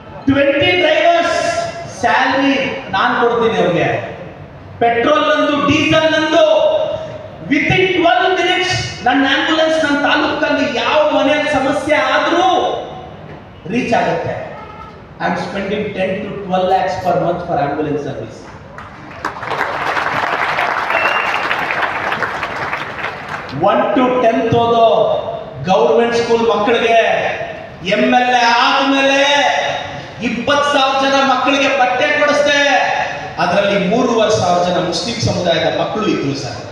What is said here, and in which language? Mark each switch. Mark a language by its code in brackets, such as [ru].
[kn] 20 drivers salary ನಾನು ಕೊಡ್ತೀನಿ ಅವ್ರಿಗೆ. ಪೆಟ್ರೋಲ್ ನಂದು, ಡೀಸೆಲ್ ನಂದು. ವಿತಿನ್ 12 ಮಿನಿಟ್ಸ್ ನನ್ನ ಆಂಬ್ಯುಲೆನ್ಸ್ ನನ್ನ ತಾಲೂಕಲ್ಲಿ ಯಾವ ಮನೆಯಲ್ಲಿ ಸಮಸ್ಯೆ ಆದ್ರೂ ರೀಚ್ ಆಗುತ್ತೆ. [en] I am spending 10 to 12 lakhs per month for ambulance service. [kn] One to 10th ಓದೋ ಗೌರ್ಮೆಂಟ್ ಸ್ಕೂಲ್ ಮಕ್ಕಳಿಗೆ MLA ಆದ್ಮೇಲೆ 20,000 ಜನ ಮಕ್ಕಳಿಗೆ ಬಟ್ಟೆ ಕೊಡಿಸ್ದೆ. ಅದರಲ್ಲಿ 3,500 ಜನ ಮುಸ್ಲಿಂ ಸಮುದಾಯದ ಮಕ್ಕಳು ಇದ್ರು ಸರ್.